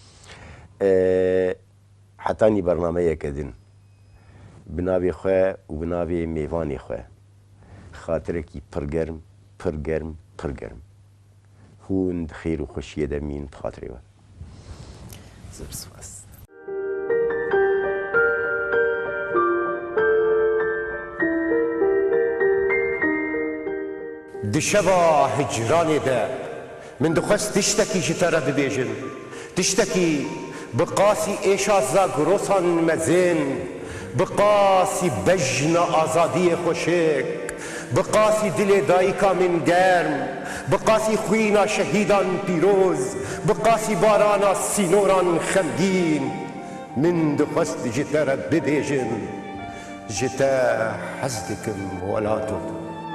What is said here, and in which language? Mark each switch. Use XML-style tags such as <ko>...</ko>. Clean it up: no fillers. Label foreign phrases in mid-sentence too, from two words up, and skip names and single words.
<ku>حتانی بەرنامەیەکە دن بناوێ خوێ و بناوێ میوانی خوێ خاطرێکی پڕگەرم پڕگەرم پڕگەرم هوند خێر و خۆشیە دەمین خاطرێوە زۆر سوپاس دشەوا هجرانێدا من دخواست تشتێکی ji te re bibêjim tiştekî bi qasî êşa zagirosan mezin bi qasî bejna azadiyê xweşik bi qasî dilê dayîka min germ bi qasî xwîna şehîdan pîroz bi qasî barana sînoran xemgîn min dixwest ji te re bibêjim ji te hez dikim welato</ku>